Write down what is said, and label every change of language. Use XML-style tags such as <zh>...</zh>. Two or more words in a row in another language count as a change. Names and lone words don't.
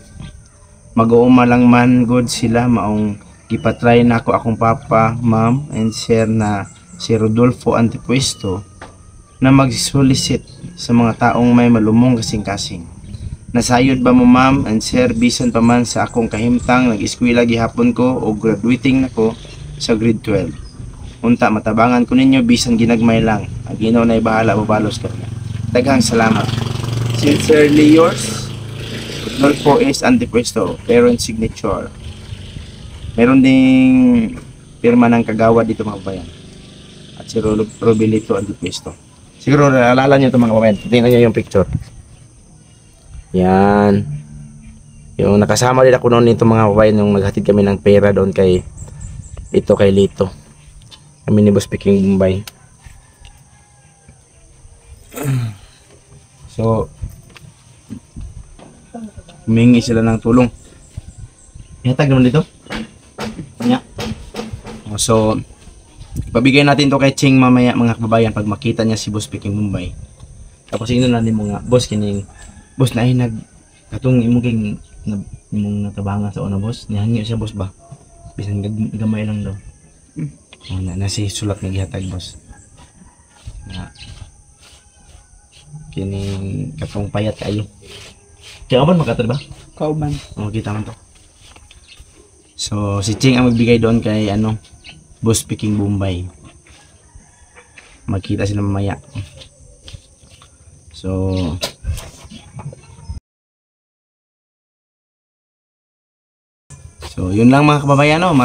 <ceb>Mag-uuma lang man gud sila maong gipatry na ako akong papa,</ceb> <en>ma'am and sir</en> <ceb>na si Rodolfo Antipuesto na mag-solicit sa mga taong may malumong kasing-kasing. Nasayod ba mo</ceb> <en>ma'am and sir</en> <ceb>bisan pa man sa akong kahimtang nag-eskwela gihapon ko o graduating nako sa grade 12. Unta matabangan ko ninyo bisan ginagmay lang. Ang Ginoo nay bahala mabalos ka. Daghang salamat.</ceb> <en>Sincerely yours, Rodolfo S. Antipuesto, parent signature.</en> <tl>Meron ding pirma ng kagawad dito mga kabayan. At si Robilito Antipuesto. Siguro naalala nyo ito mga kabayan. Tingnan nyo yung picture. Yan. Yung nakasama din ako noon nito mga kabayan. Yung naghatid kami ng pera doon kay Lito. Kami ni Boss Speaking Bombay. So humingi sila ng tulong. Ihatag naman dito. So pabigay natin to kay Ching mamaya mga kababayan pag makita niya si Boss Speaking Bombay.</tl> <ceb>Tapos ino na din mga boss kining boss na ay katong imong natabangan sa una boss nihangi siya boss ba bisan gamay lang daw. Na si sulat nga gihatag boss na kining katong payat kayo kaya man makatar ba Kauban. kita man to.</ceb> <tl>So si Ching ang magbigay doon kay Boss Speaking Bombay. Magkita sila mamaya. So yun lang mga kababayan, no?</tl>